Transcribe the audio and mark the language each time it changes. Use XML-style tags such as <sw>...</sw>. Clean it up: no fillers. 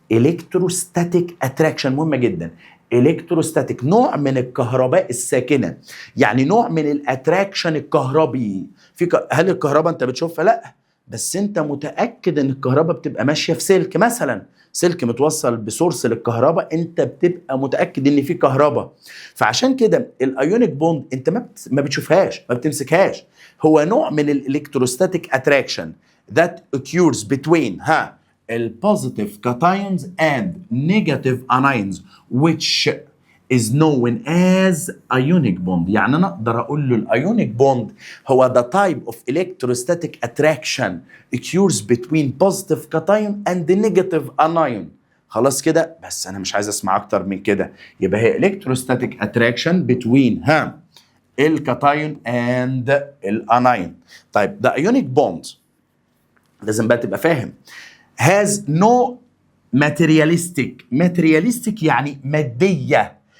<en>electrostatic attraction</en> <ar>مهمه جدا. الكتروستاتيك نوع من الكهرباء الساكنه، يعني نوع من الاتراكشن الكهربي. هل الكهرباء انت بتشوفها؟ لا، بس انت متاكد ان الكهرباء بتبقى ماشيه في سلك مثلا، سلك متوصل بسورس للكهرباء، انت بتبقى متاكد ان في كهرباء. فعشان كده الايونيك بوند انت ما بتشوفهاش، ما بتمسكهاش. هو نوع من الالكتروستاتيك اتراكشن</ar> <en>that occurs between</en> <ar>البوزيتيف كاتايونز</ar> <en>and negative anions which is known as ionic bond.</en> <ar>يعني انا اقدر اقول له الايونيك بوند هو</ar> <en>the type of electrostatic attraction occurs between positive cation and the negative anion.</en> <ar>خلاص كده؟ بس انا مش عايز اسمع اكتر من كده. يبقى هي</ar> <en>electrostatic attraction between</en> <ar>الكاتايون and الانايون. طيب</ar> <en>the ionic bond</en> <ar>لازم بقى تبقى فاهم</ar> <en>has no materialistic</en> <ar>يعني مادية.</ar>